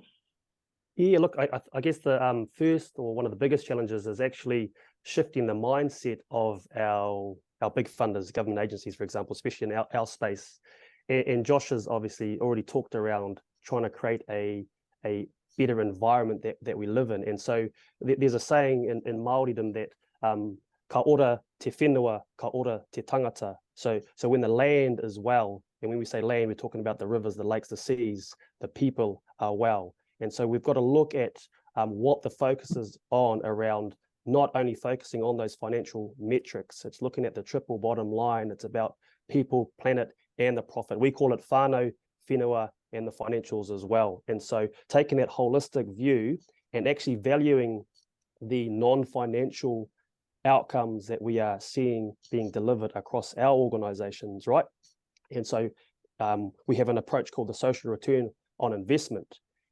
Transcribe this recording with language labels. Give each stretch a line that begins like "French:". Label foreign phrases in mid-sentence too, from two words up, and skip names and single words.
English: Yeah, look, I guess the first, or one of the biggest challenges, is actually shifting the mindset of our big funders, government agencies, for example, especially in our space. And Josh has obviously already talked around trying to create a better environment that we live in. And so there's a saying in Māoridom that
Māori: ka ora te whenua, ka ora te tangata.
English: So when the land is well, and when we say land, we're talking about the rivers, the lakes, the seas, the people are well. And so we've got to look at what the focus is on around not only focusing on those financial metrics, it's looking at the triple bottom line. It's about people, planet, and the profit. We call it
Māori: whānau, whenua,
English: and the financials as well. And so taking that holistic view and actually valuing the non-financial outcomes that we are seeing being delivered across our organizations, right? And so we have an approach called the social return on investment.